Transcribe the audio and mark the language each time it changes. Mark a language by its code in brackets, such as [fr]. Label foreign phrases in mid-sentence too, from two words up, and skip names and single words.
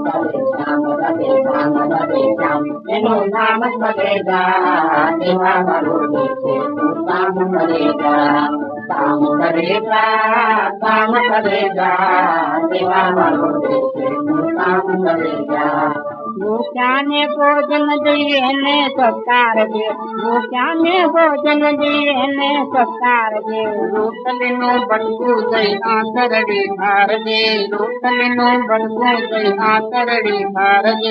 [hi] एनो नाम करे जा सेवा वालों देखे तू काम करे जा, काम करे जा सेवा वालों देखे तू काम करे जा. [gu] ભૂખ્યાને ભોજન દઈએ ને સત્કાર દે, ભૂખ્યાને ભોજન દઈએ ને સત્કાર દે. રોટલીનું બટકું દઈ આંતરડી ધાર દે, રોટલીનું બટકું દઈ આંતરડી ધાર દે.